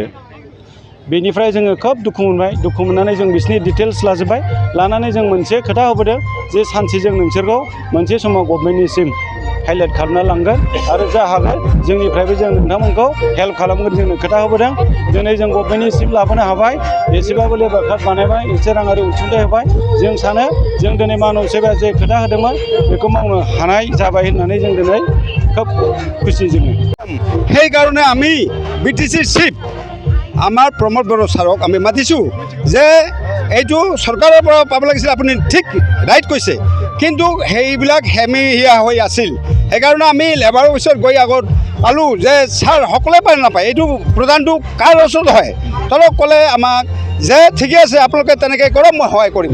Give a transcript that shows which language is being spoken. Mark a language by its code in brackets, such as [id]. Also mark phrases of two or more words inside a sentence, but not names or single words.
[brx] बेनिफ्राय जोङो खोब दुखु मोनबाय दुखु मोननानै जों बिसोरनि डिटेल्स लाजोब्बाय लानानै जों मोनसे खोथा होबोदों जे सानसे जों नोंसोरखौ मोनसे समाव गभर्नमेन्टनिसिम हाइलाइट खालामना लांगोन आरो जा हागोन जोंनिफ्रायबो जों नोंथांमोनखौ हेल्प खालामगोन जोंनो खोथा होबोदों। दिनै जों गभर्नमेन्टनिसिम लाबोनो हाबाय एसेबाबो [en] labour card [brx] बानायबाय एसे राङारि अनसुंथाइ होबाय जों सानो जों दिनै मानब सेबाया जे खोथा होदोंमोन बेखौ मावनो हानाय जाबाय होननानै जों दिनै खोब खुसि जोङो। [as] সেইকাৰণে আমি BTC চিফ আমাৰ প্ৰমোদ বড়ো ছাৰক আমি মাতিছোঁ যে এইটো চৰকাৰৰ পৰা পাব লাগিছিল আপুনি ঠিক ৰাইট কৈছে কিন্তু সেইবিলাক হেমিহিয়া হৈ আছিল সেইকাৰণে আমি লেবাৰ অফিচত গৈ আগত পালোঁ যে ছাৰ সকলোৱে পায় নাপায় এইটো প্ৰদানটো কাৰ ওচৰত হয় তলক ক'লে আমাক যে ঠিকে আছে আপোনালোকে তেনেকৈ কৰক মই সহায় কৰিম।